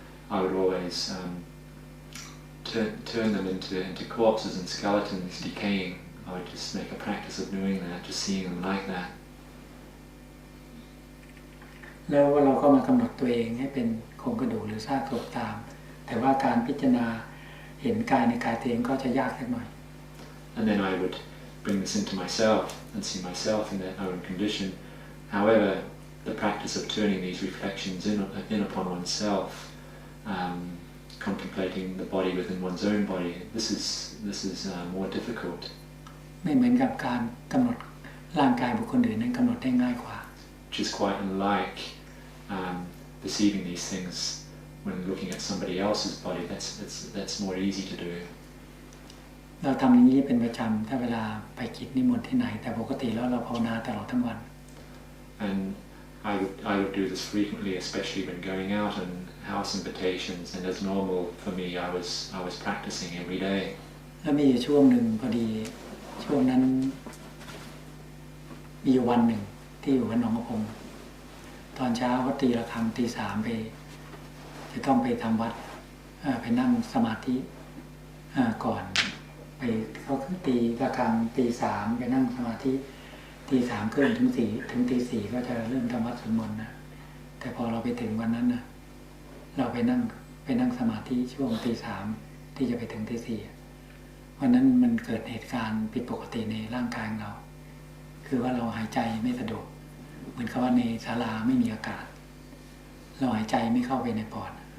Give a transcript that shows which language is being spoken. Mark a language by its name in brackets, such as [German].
[English] I would always turn them into corpses and skeletons decaying. I would just make a practice of doing that, just seeing them like that. [Thai] แล้วเราก็มากำหนดตัวเองให้เป็นโครงกระดูกหรือซากศพตามแต่ว่าการพิจารณาเห็นกายในกายตัวเองก็จะยากสักหน่อย [English] And then I would bring this into myself and see myself in their own condition. However, the practice of turning these reflections in upon oneself, contemplating the body within one's own body, this is more difficult. [Thai] ไม่เหมือนกับการกำหนดร่างกายบุคคลอื่นนั้นกำหนดได้ง่ายกว่า [English] Which is quite unlike perceiving these things when looking at somebody else's body. That's more easy to do. [Thai] เราทำอย่างนี้เป็นประจำถ้าเวลาไปกิจนิมนต์ที่ไหนแต่ปกติแล้วเราภาวนาตลอดทั้งวัน [English] And I would do this frequently, especially when going out on house invitations. And as normal for me, I was practicing every day. [Thai] แล้วมีอยู่ช่วงหนึ่งพอดีช่วงนั้นมีอยู่วันหนึ่งที่อยู่วัดหนองกระพงตอนเช้าก็ตีระฆังตี 3ไปจะต้องไปทำวัดไปนั่งสมาธิ ก่อนไปเขาคือตีระฆังตี 3ไปนั่งสมาธิตี 3 ครึ่งถึงตี 4ก็จะเริ่มทำวัดสวดมนต์นะแต่พอเราไปถึงวันนั้นนะเราไปนั่งสมาธิช่วงตี 3ที่จะไปถึงตี 4วันนั้นมันเกิดเหตุการณ์ผิดปกติในร่างกายของเราคือว่าเราหายใจไม่สะดวกเหมือนกับว่าในศาลาไม่มีอากาศเราหายใจไม่เข้าไปในปอด